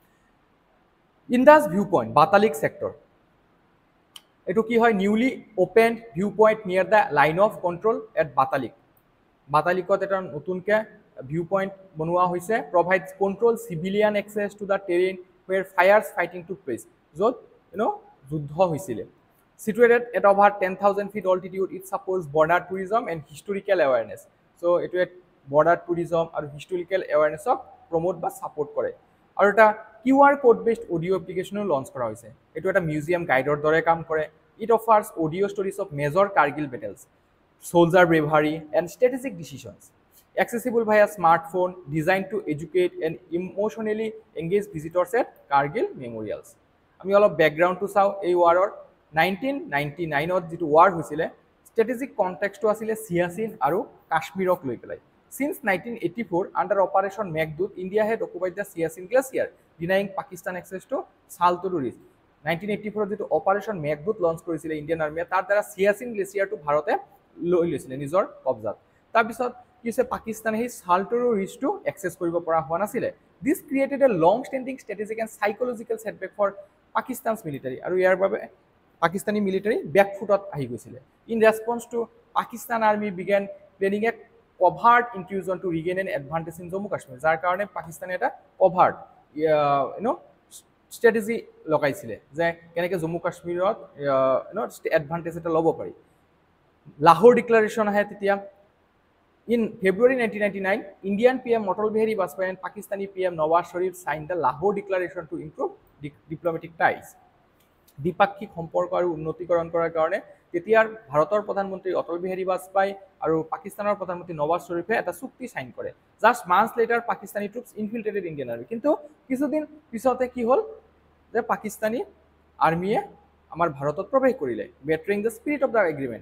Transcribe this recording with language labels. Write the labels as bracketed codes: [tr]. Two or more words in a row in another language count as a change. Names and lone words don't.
[as] ইণ্ডাছ ভিউ পইণ্ট বাটালিক ছেক্টৰ, এইটো কি হয়? [en] newly opened view point near the line of control at Batalik. [as] বাটালিকত এটা নতুনকৈ [en] view point [as] বনোৱা হৈছে। [en] provides control civilian access to the terrain where fierce fighting took place, [as] য'ত যুদ্ধ হৈছিলে। [en] Situated at over 10,000 feet altitude, it supports border tourism and historical awareness. So, it is border tourism and historical awareness of promote [as] বা support কৰে। আৰু এটা [en] QR code based audio application launch [as] কৰা হৈছে। এইটো এটা মিউজিয়াম গাইডৰ দৰে কাম কৰে। [en] It offers audio stories of major Kargil battles, soldier bravery and strategic decisions. Accessible via smartphone, designed to educate and emotionally engage visitors at Kargil memorials. [as] আমি অলপ বেকগ্ৰাউণ্ডটো চাওঁ। এই ৱাৰৰ 1999ত যিটো ৱাৰ হৈছিলে, ষ্ট্ৰেটেজিক কনটেক্সটো আছিলে চিয়াচিন আৰু কাশ্মীৰক লৈ পেলাই। [en] Since 1984, under Operation Meghdoot, India had occupied the Siachen Glacier, denying Pakistan access to Saltoro Ridge. [as] 1984 যিটো অপাৰেশ্যন মেঘদূত লঞ্চ কৰিছিলে ইণ্ডিয়ান আৰ্মিয়ে, তাৰ দ্বাৰা চিয়াচিন গ্লেচিয়াৰটো ভাৰতে লৈ লৈছিলে নিজৰ কব্জাত। তাৰপিছত কি হৈছে, পাকিস্তানে সেই চাল্টৰো ৰিজটো এক্সেছ কৰিব পৰা হোৱা নাছিলে। [en] this created a long standing strategic and psychological setback for Pakistan's military, [as] আৰু ইয়াৰ বাবে পাকিস্তানী মিলিটাৰী বেকফুটত আহি গৈছিলে। [en] in response to Pakistan army began planning a covert incursion to regain an advantage in Jammu Kashmir, [as] যাৰ কাৰণে পাকিস্তানে এটা কভাৰ্ট ষ্ট্ৰেটেজি লগাইছিলে যে কেনেকৈ জম্মু কাশ্মীৰত এডভান্টেজ এটা ল'ব পাৰি। লাহোৰ ডিক্লাৰেশ্যন আহে তেতিয়া। [en] ইন February 1999, Indian PM Atal Bihari Vajpayee and Pakistani PM Nawaz Sharif signed the Lahore Declaration to improve diplomatic ties. [as] দ্বিপাক্ষিক সম্পৰ্ক আৰু উন্নতিকৰণ কৰাৰ কাৰণে তেতিয়াৰ ভাৰতৰ প্ৰধানমন্ত্ৰী অটল বিহাৰী বাজপেয়ী আৰু পাকিস্তানৰ প্ৰধানমন্ত্ৰী নৱাজ শ্বৰীফে এটা চুক্তি চাইন কৰে। [en] just months later Pakistani troops infiltrated Indian army. [as] কিন্তু কিছুদিন পিছতে কি হ'ল যে পাকিস্তানী আৰ্মিয়ে আমাৰ ভাৰতত প্ৰৱেশ কৰিলে, [en] bettering the spirit of the agreement.